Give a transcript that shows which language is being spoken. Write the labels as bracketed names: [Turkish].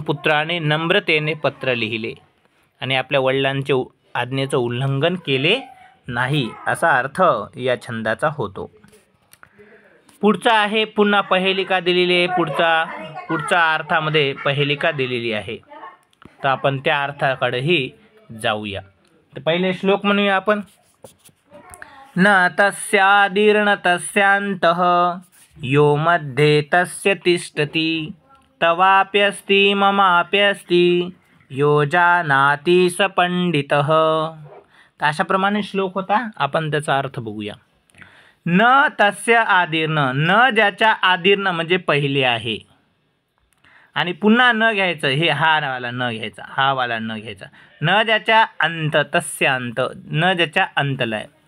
[Marathi] पुत्राने नम्रतेने पत्र लिहिले आणि आपल्या वडिलांचे आज्ञेचं उल्लंघन केले नाही असा अर्थ या छंदाचा होतो. पुढचा आहे पुन्हा पहिलिका दिलेली आहे. पुढच्या अर्थामध्ये पहिलिका दिलेली आहे, तर आपण त्या अर्थाकडेही जाऊया. तर पहिले श्लोक म्हणूया आपण. [Sanskrit] न तस्यादीर्ण तस्यांतः यो मध्ये तस्य तिष्ठति तवाप्यस्ति ममाप्यस्ति यो जानाति स पंडितः. [Marathi] तर अशाप्रमाणे श्लोक होता. आपण त्याचा अर्थ बघूया. [Sanskrit] न तस्य आदीर्ण, [Marathi] न ज्याच्या आदीर्ण म्हणजे पहिले आहे, आणि पुन्हा न घ्यायचं, हे हा वाला न घ्यायचा, हा वाला न घ्यायचा. न ज्याच्या अंत, [Sanskrit] तस्य अंत, [Marathi] न ज्याच्या अंतला आहे.